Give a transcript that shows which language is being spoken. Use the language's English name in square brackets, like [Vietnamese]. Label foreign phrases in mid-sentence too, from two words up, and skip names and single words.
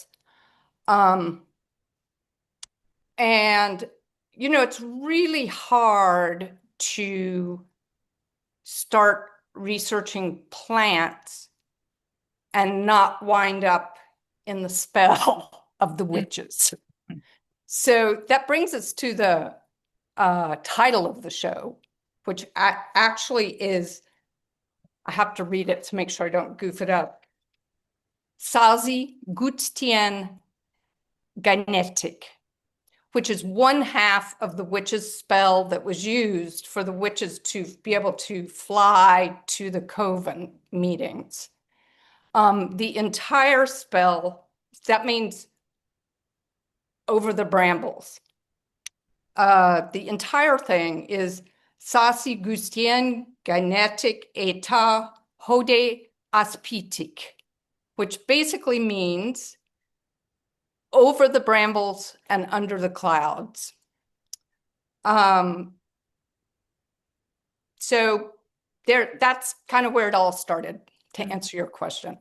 [English] And, it's really hard to start researching plants and not wind up in the spell of the witches. So that brings us to the title of the show, which actually is, I have to read it to make sure I don't goof it up. [Basque] Sasi, guztien, gainetik, [English] which is one half of the witch's spell that was used for the witches to be able to fly to the coven meetings. The entire spell, that means over the brambles. The entire thing is [Basque] Sasi guztien gainetik eta hode aspitik, [English] which basically means over the brambles and under the clouds. So that's kind of where it all started, to answer your question.